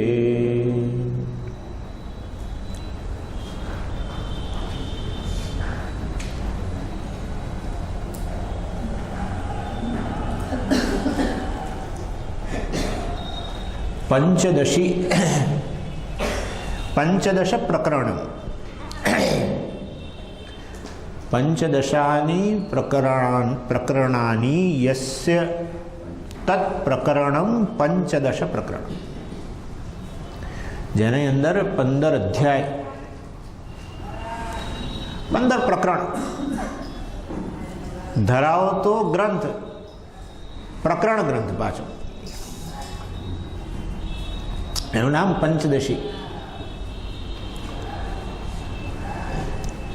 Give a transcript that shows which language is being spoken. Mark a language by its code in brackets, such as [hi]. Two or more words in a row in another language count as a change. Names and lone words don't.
[sa] पंचदशी पंचदश प्रकरण पंचदशानि प्रकरणानि यस्य तत्प्रकरणं पंचदश प्रकरण [gu] જેની અંદર 15 અધ્યાય 15 પ્રકરણ ધરાવતો ગ્રંથ પ્રકરણ ગ્રંથ પાછો એનું નામ પંચદશી.